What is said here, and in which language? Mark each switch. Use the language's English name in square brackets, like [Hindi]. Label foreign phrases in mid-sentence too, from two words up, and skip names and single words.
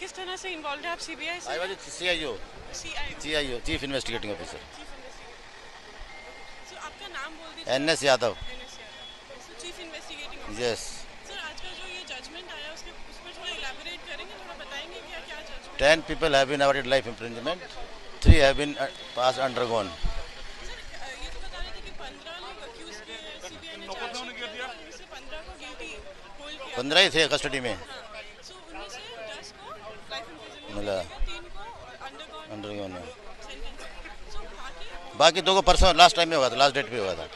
[Hindi] कहाँ से इन्वॉल्व है आप? सीबीआई से? [English] I was CIO, chief investigating officer. [Hindi] सर आपका नाम बोल दीजिए। NS यादव। [English] chief investigating officer. यस। [Hindi] सर आज का जो ये जजमेंट आया उसके उस पर थोड़ा इलैबोरेट करेंगे, थोड़ा बताएंगे क्या क्या जजमेंट? [English] 10 people have been awarded life imprisonment, 3 have been passed undergone. [Hindi] सर ये तो बता रहे थे कि 15 लोग अक्यूज के सीबीआई ने चार्जशीट किया था, उनमें से 15 को [English] guilty hold [Hindi] किया। 15 ही थे कस्टडी में। सो उनमें से 10 को [English] life imprisonment [Hindi] मिला। मिलेगा, 3 को अंडरगॉन है। सेंटेंस। सो बाकी 2 को परसों [English] last time [Hindi] में हुआ था, [English] last date [Hindi] पे हुआ था।